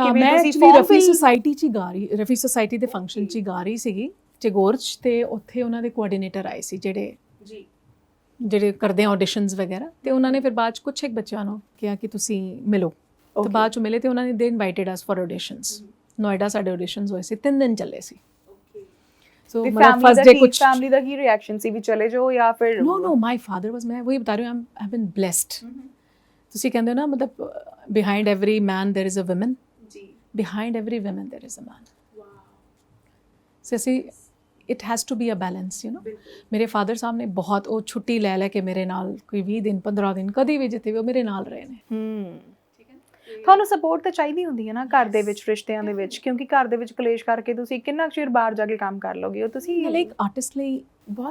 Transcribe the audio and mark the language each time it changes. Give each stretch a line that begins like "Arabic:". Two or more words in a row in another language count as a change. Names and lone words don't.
Punjabi: ਕਿਵੇਂ ਤੁਸੀਂ ਰਫੀ ਸੋਸਾਇਟੀ 'ਚ ਗਾ ਰਹੀ, ਰਫੀ ਸੋਸਾਇਟੀ ਦੇ ਫੰਕਸ਼ਨ 'ਚ ਗਾ ਰਹੀ ਸੀਗੀ, ਚੇਗੋਰ 'ਚ, ਤੇ ਉੱਥੇ ਉਹਨਾਂ ਦੇ ਕੋਆਰਡੀਨੇਟਰ ਆਏ ਸੀ ਜਿਹੜੇ ਕਰਦੇ ਆ ਆਡੀਸ਼ਨਸ ਵਗੈਰਾ, ਤੇ ਉਹਨਾਂ ਨੇ ਫਿਰ ਬਾਅਦ 'ਚ ਕੁਛ ਇੱਕ ਬੱਚਿਆਂ ਨੂੰ ਕਿਹਾ ਕਿ ਤੁਸੀਂ ਮਿਲੋ, ਤੇ ਬਾਅਦ 'ਚ ਮਿਲੇ ਤੇ ਉਹਨਾਂ ਨੇ
English: they invited us for auditions.
Punjabi: ਨੋਇਡਾ ਸਾਡੇ ਆਡੀਸ਼ਨਸ ਹੋਏ ਸੀ, 3 ਦਿਨ ਚੱਲੇ ਸੀ। ਸੋ ਮਤਲਬ
English: first day
Punjabi: ਕੁਝ ਫੈਮਿਲੀ ਦਾ ਕੀ ਰਿਐਕਸ਼ਨ ਸੀ ਵੀ ਚਲੇ ਜਾਓ ਜਾਂ ਫਿਰ?
English: No, my father was,
Hindi: मैं वही बता रही हाँ,
English: I have been blessed।
Punjabi: ਤੁਸੀਂ ਕਹਿੰਦੇ ਹੋ ਨਾ, ਮਤਲਬ
English: behind every man there is a woman, behind every woman there is a man।
Punjabi: ਸੋ ਅਸੀਂ
English: it has to be a balance, you know।
Punjabi: ਮੇਰੇ ਫਾਦਰ ਸਾਹਿਬ ਨੇ ਬਹੁਤ, ਉਹ ਛੁੱਟੀ ਲੈ ਕੇ ਮੇਰੇ ਨਾਲ ਕੋਈ 20 ਦਿਨ 15 ਦਿਨ ਕਦੀ ਵੀ ਜਿੱਥੇ ਵੀ ਉਹ ਮੇਰੇ ਨਾਲ ਰਹੇ ਨੇ। ਤੁਹਾਨੂੰ ਸਪੋਰਟ ਤਾਂ ਚਾਹੀਦੀ ਹੁੰਦੀ ਹੈ ਨਾ ਘਰ ਦੇ ਵਿੱਚ, ਰਿਸ਼ਤਿਆਂ ਦੇ ਵਿੱਚ, ਕਿਉਂਕਿ ਘਰ ਦੇ ਵਿੱਚ ਕਲੇਸ਼ ਕਰਕੇ ਤੁਸੀਂ ਕਿੰਨਾ ਚਿਰ ਬਾਹਰ ਜਾ ਕੇ ਕੰਮ ਕਰ ਲੋਗੇ? ਉਹ ਤੁਸੀਂ ਇੱਕ ਆਰਟਿਸਟ ਲਈ ਬਹੁਤ